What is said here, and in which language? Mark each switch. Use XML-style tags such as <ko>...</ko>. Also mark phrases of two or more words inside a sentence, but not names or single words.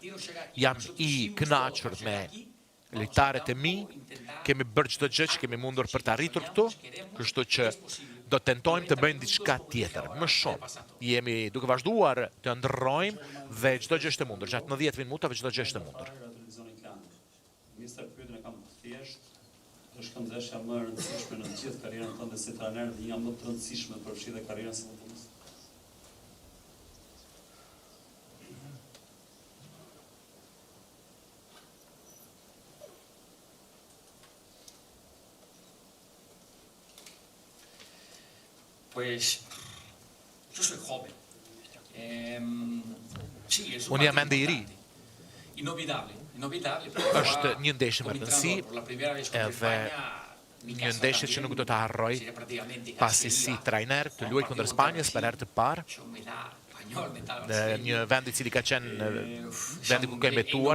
<sq>Jam i kënaqur me lojtarët e mi, kemi bërë çdo gjë që kemi mundur për të arritur këtu, kështu që do tentojmë të bëjmë diçka tjetër, më shumë. Jemi duke vazhduar të ndrrojmë dhe çdo gjë është e mundur, gjatë 90 minutave çdo gjë është e mundur. Është këndeshja më e rëndësishme në gjithë karrierën tënde si trajner dhe një më të rëndësishme për fshi dhe karrierën si futbollist.</sq> <es>Pues yo soy joven. Sí, es un</es> <sq>Unë jam ende i ri.</sq> <es>inolvidable.</es> <sq>Është një ndeshje me rëndësi, edhe një ndeshje që nuk do të harroj pasi si trajner të luaj kundër Spanjës për herë të parë. Një vend I cili ka qenë vendi ku ka imbetuar.</sq>